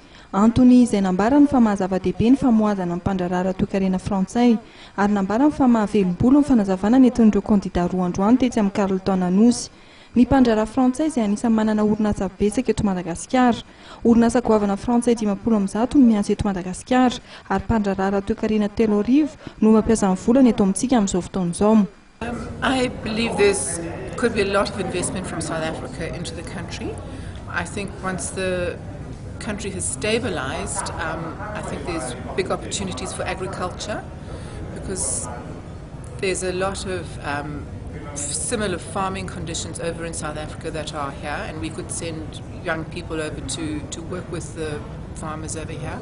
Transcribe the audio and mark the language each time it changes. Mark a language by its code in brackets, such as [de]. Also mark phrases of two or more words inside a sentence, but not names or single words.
[mg] Antony izay nambarany fa mahazava-dehibe ny famoazana ny mpandrara ara-toekarena frantsay ary nambarany fa mahavelom-bolo ny fanazavana nentin'ireo kandida roa androany tetsy amin'ny Carleton Anosy. Ny mpandrara frantsay izay anisany manana orinasa betsaka eto Madagasikara. Orinasa goavana frantsay 50 no miasa eto Madagasikara ary mpandrara ara-toekarena 3 no mampiasa ny volany eto amintsika amin'izao fotoana izao. [en] I believe there's could be a lot of investment from South Africa into the country. I think once the country has stabilized, I think there's big opportunities for agriculture because there's a lot of similar farming conditions over in South Africa that are here, and we could send young people over to work with the farmers over here.